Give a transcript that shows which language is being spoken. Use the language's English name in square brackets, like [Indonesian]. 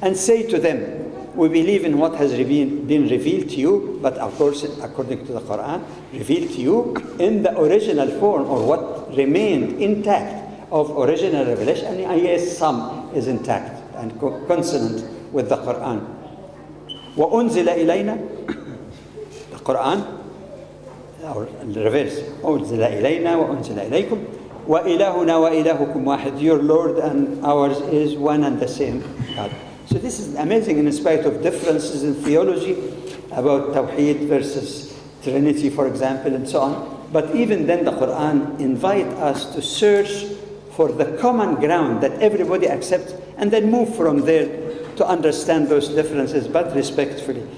[English] And say to them, we believe in what has been revealed to you, but of course, according to the Quran, revealed to you in the original form, or what remained intact of original revelation. And yes, some is intact and consonant with the Quran. [Arabic] وَأُنزِلَ إِلَيْنَا, [English] the Quran, or the reverse, [Arabic] أُنزِلَ إِلَيْنَا وَأُنزِلَ إِلَيْكُمْ وَإِلَهُنَا وَإِلَهُكُمْ وَاحِدٌ. [English] Your Lord and ours is one and the same God. So this is amazing in spite of differences in theology about Tawheed versus Trinity, for example, and so on. But even then the Quran invites us to search for the common ground that everybody accepts, and then move from there to understand those differences, but respectfully.